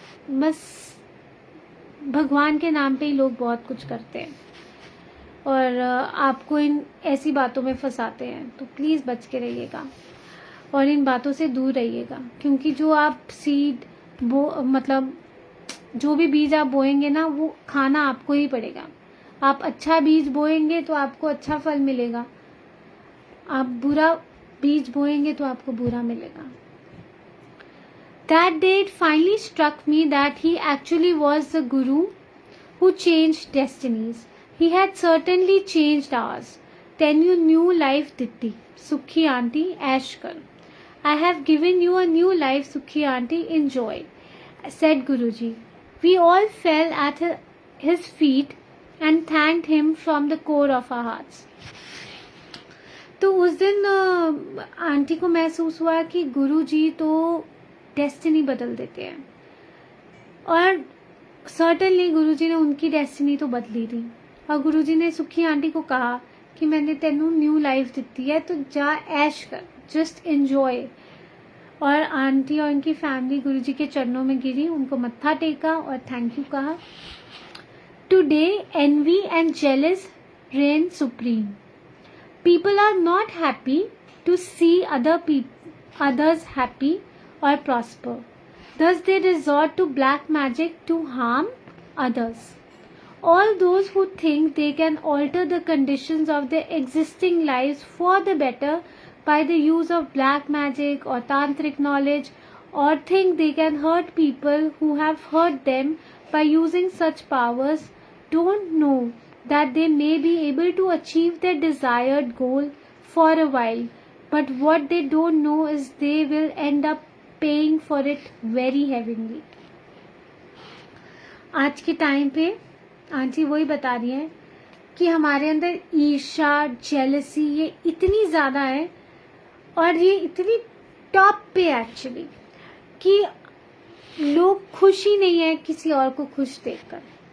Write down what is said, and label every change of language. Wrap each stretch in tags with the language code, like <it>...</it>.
<hi>बस भगवान के नाम पे ही लोग बहुत कुछ करते हैं और आपको इन ऐसी बातों में फंसाते हैं, तो प्लीज बच के रहिएगा और इन बातों से दूर रहिएगा, क्योंकि जो आप सीड मतलब जो भी बीज आप बोएंगे ना वो खाना आपको ही पड़ेगा। आप अच्छा बीज बोएंगे तो आपको अच्छा फल मिलेगा, आप बुरा बीज बोएंगे तो आपको बुरा मिलेगा।</hi> <en>That day it finally struck me that he actually was the guru who changed destinies. He had certainly changed ours. Then you new life Ditti, Sukhi auntie,</en> <hi>ऐश कर.</hi> <en>I have given you a new life, Sukhi auntie, enjoy, said Guruji. We all fell at his feet and thanked him from the core of our hearts.</en> <hi>तो उस दिन aunty को महसूस हुआ कि गुरुजी तो destiny बदल देते हैं, और सर्टेनली गुरुजी ने उनकी डेस्टिनी तो बदली थी। और गुरुजी ने सुखी आंटी को कहा कि मैंने तेनू न्यू लाइफ दी है तो जा ऐश कर,</hi> <en>Just enjoy.</en> <hi>और आंटी और उनकी फैमिली गुरुजी के चरणों में गिरी, उनको मत्था टेका और थैंक यू कहा।</hi> <en>Today envy and jealous reign supreme. People are not happy to see others happy or prosper. Thus they resort to black magic to harm others. All those who think they can alter the conditions of their existing lives for the better by the use of black magic or tantric knowledge, or think they can hurt people who have hurt them by using such powers, don't know that they may be able to achieve their desired goal for a while, but what they don't know is they will end up paying for it very heavily.</en> <hi>आज के time पे aunty वही बता रही है कि हमारे अंदर ईर्ष्या, जेलसी ये इतनी ज्यादा है, और ये इतनी टॉप पे एक्चुअली, कि लोग खुश ही नहीं है किसी और को खुश देखकर।</hi>